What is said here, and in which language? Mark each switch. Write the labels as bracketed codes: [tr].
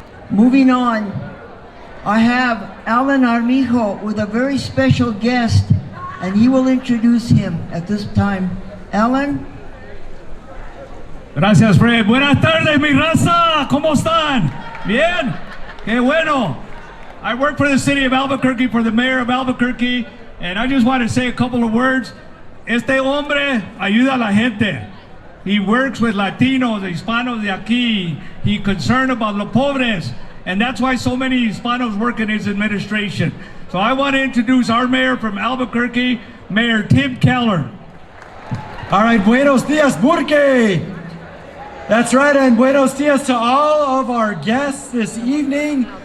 [en] Moving on, I have Alan Armijo with a very special guest, and he will introduce him at this time. Alan? [es] Gracias, Fred. Buenas tardes, mi raza. ¿Cómo están? Bien. Qué bueno. [en] I work for the city of Albuquerque, for the mayor of Albuquerque, and I just want to say a couple of words. [es] Este hombre ayuda a la gente. [en] He works with Latinos, [es] Hispanos de aquí. [en] He's concerned about [es] los pobres, [en] and that's why so many Hispanos work in his administration. So I want to introduce our mayor from Albuquerque, Mayor Tim Keller. All right, [es] buenos dias, [en] Burque. That's right, and [es] buenos dias [en] to all of our guests this evening.